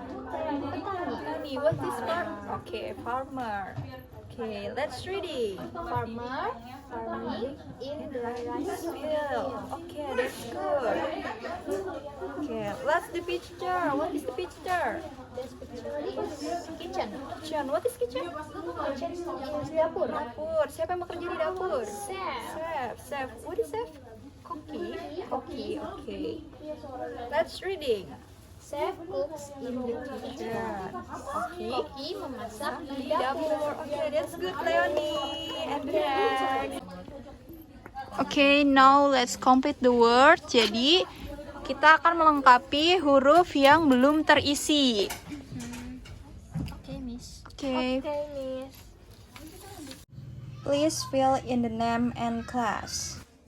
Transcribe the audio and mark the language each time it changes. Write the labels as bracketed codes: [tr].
[id] Petani. [en] What is farm? Okay, farmer. Okay, let's reading. Farmer farming in the rice field. Field. Okay, that's good. Okay, let's the picture. What is the picture? This picture is kitchen. Kitchen. What is kitchen? Kitchen is dapur. [id] Dapur. Siapa yang bekerja di dapur? [en] Chef. Chef. Chef. What is chef? [id] Koki. Koki. [en] Okay. Let's reading. Chef cooks in the kitchen. Yeah. Okay. [id] Koki memasak Di di dapur. dapur. [en] Okay, that's good, Leonie. And next. Okay, now let's complete the word. [id] Jadi, kita akan melengkapi huruf yang belum terisi. [en] Okay, Miss. Okay. Okay, Miss. Please fill in the name and class.